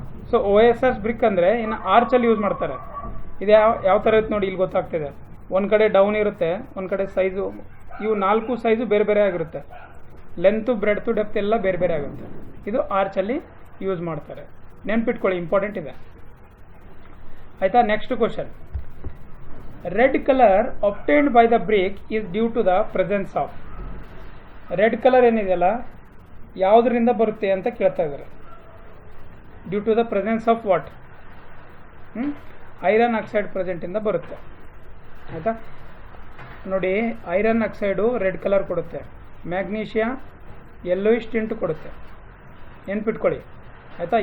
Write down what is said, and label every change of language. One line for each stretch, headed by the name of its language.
Kannada: So OSS BRIC ಅಂದರೆ ಇನ್ನು ಆರ್ಚಲ್ಲಿ use ಮಾಡ್ತಾರೆ. ಇದು ಯಾವ ಥರ ಇರುತ್ತೆ ನೋಡಿ, ಇಲ್ಲಿ ಗೊತ್ತಾಗ್ತಿದೆ. ಒಂದು ಕಡೆ ಡೌನ್ ಇರುತ್ತೆ, ಒಂದು ಕಡೆ ಸೈಜು, ಇವು 4 ಸೈಜು ಬೇರೆ ಬೇರೆ ಆಗಿರುತ್ತೆ. ಲೆಂತು, ಬ್ರೆಡ್ತು, ಡೆಪ್ತ್ ಎಲ್ಲ ಬೇರೆ ಬೇರೆ ಆಗುತ್ತೆ. ಇದು ಆರ್ಚಲ್ಲಿ ಯೂಸ್ ಮಾಡ್ತಾರೆ, ನೆನ್ಪಿಟ್ಕೊಳ್ಳಿ, ಇಂಪಾರ್ಟೆಂಟ್ ಇದೆ, ಆಯಿತಾ. Next question.
English: Red colour obtained by the brick is due to the presence of.
Kannada: Red colour ಏನಿದೆಯಲ್ಲ ಯಾವುದರಿಂದ ಬರುತ್ತೆ ಅಂತ ಕೇಳ್ತಾ ಇದ್ದಾರೆ.
English: Due to the presence of what?
Kannada: Iron oxide ಪ್ರೆಸೆಂಟಿಂದ ಬರುತ್ತೆ, ಆಯಿತಾ. ನೋಡಿ, ಐರನ್ ಆಕ್ಸೈಡು ರೆಡ್ ಕಲರ್ ಕೊಡುತ್ತೆ, ಮ್ಯಾಗ್ನೀಷಿಯಾ ಯೆಲ್ಲೋಯಿಶ್ ಟಿಂಟ್ ಕೊಡುತ್ತೆ, ನೆನ್ಪಿಟ್ಕೊಳ್ಳಿ, ಆಯಿತಾ.